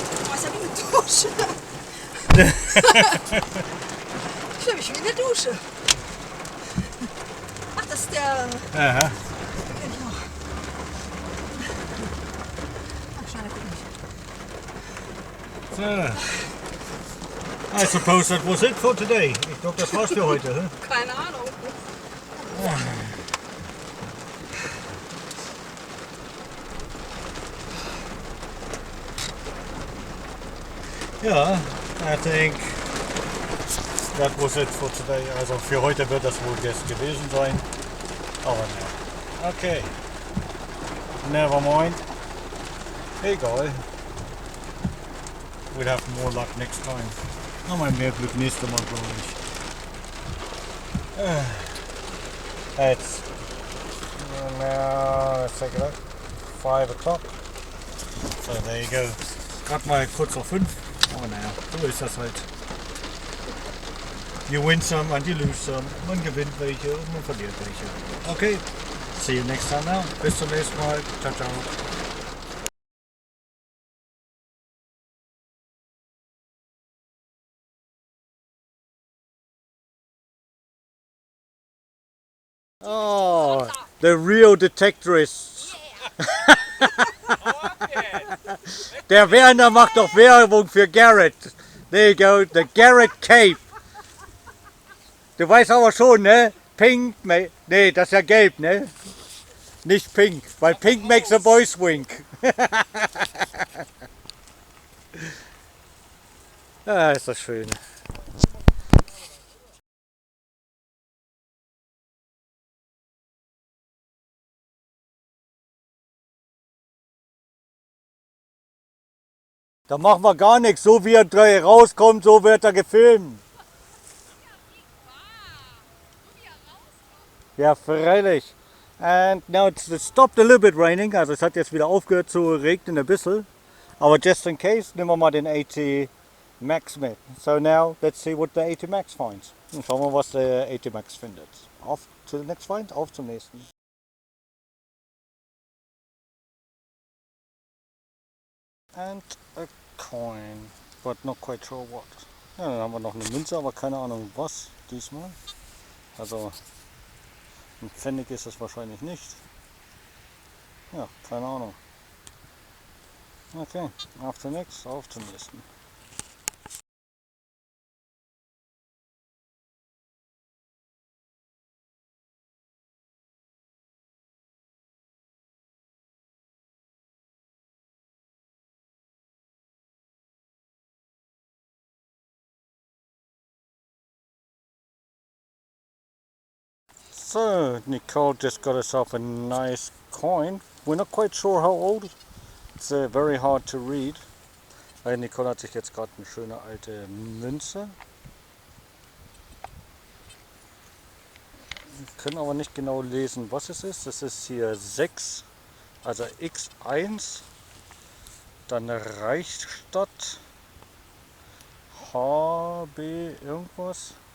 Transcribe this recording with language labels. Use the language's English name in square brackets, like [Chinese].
[German] Oh, ist ja wie eine Dusche. Ich fühle mich wie eine Dusche. Ach, das ist der... Aha. Kenn ich noch. Ach, Schneide, guck nicht. [English] So, I suppose that was it for today. [German] Ich glaube, das war's für heute. Huh? Keine Ahnung. [English] Ja, I think that was it for today. [German] Also für heute wird das wohl jetzt gewesen sein. Aber ne. Okay. [English] Never mind. [German] Egal. [English] We'll have more luck next time. [German] Nochmal mehr Glück nächstes Mal, glaube ich. [English] It's now, let's take it out. 5 o'clock. So there you go. [German] Gerade mal kurz auf 5. Aber naja, so ist das halt. [English] You win some and you lose some. [German] Man gewinnt welche und man verliert welche. [English] Okay, see you next time now. [German] Bis zum nächsten Mal. Ciao, ciao. [English] Oh, the real Detectorist. [German] Der Werner macht doch Werbung für Garrett. [English] There you go, the Garrett Cape. [German] Du weißt aber schon, ne? Pink, nee, das ist ja gelb, ne? Nicht pink, weil [English] pink makes a boys wink. [German] Ah, ist das schön. Da machen wir gar nichts. So wie er rauskommt, so wird er gefilmt. Ja, freilich. [English] And now it's stopped a little bit raining. [German] Also es hat jetzt wieder aufgehört zu regnen ein bisschen. Aber [English] just in case, [German] nehmen wir mal den 80 Max mit. [English] So now, let's see what the 80 Max finds. [German] Und schauen wir, was der 80 Max findet. Auf [English] to the next find, [German] auf zum nächsten. [English] And a coin, but not quite sure what. [German] Ja, dann haben wir noch eine Münze, aber keine Ahnung was diesmal. Also ein Pfennig ist es wahrscheinlich nicht. Ja, keine Ahnung. Okay, auf zum nächsten, auf zum nächsten. [English] So, Nicole just got herself a nice coin. We're not quite sure how old. It's very hard to read. [German] Nicole hat sich jetzt gerade eine schöne alte Münze. Wir können aber nicht genau lesen, was es ist. Das ist hier 6, also X1, dann Reichsstadt, HB irgendwas.